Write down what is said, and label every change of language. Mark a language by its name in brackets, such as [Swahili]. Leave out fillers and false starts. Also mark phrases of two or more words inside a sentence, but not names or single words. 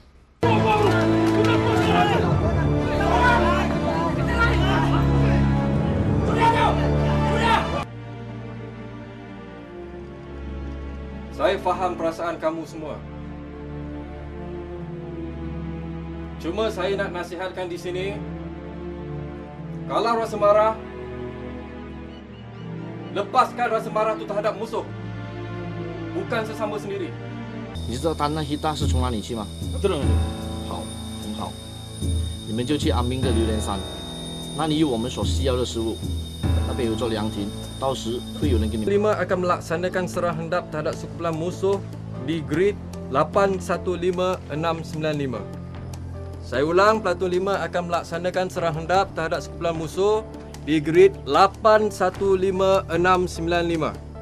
[Malay] Saya faham perasaan kamu semua. Cuma saya nak nasihatkan di sini, kalau rasa marah, lepaskan rasa marah itu terhadap musuh, bukan sesama sendiri. [Chinese] 你知道丹那希大是从哪里去吗？知道。好，很好。你们就去安明的榴莲山，那里有我们所需要的食物，那边有座凉亭，到时会有人给你们。 [Malay] Lima akan melaksanakan serang hendap terhadap sekumpulan musuh di grid 815695. Saya ulang, Platoon 5 akan melaksanakan serang hendap terhadap sekumpulan musuh di grid 815695.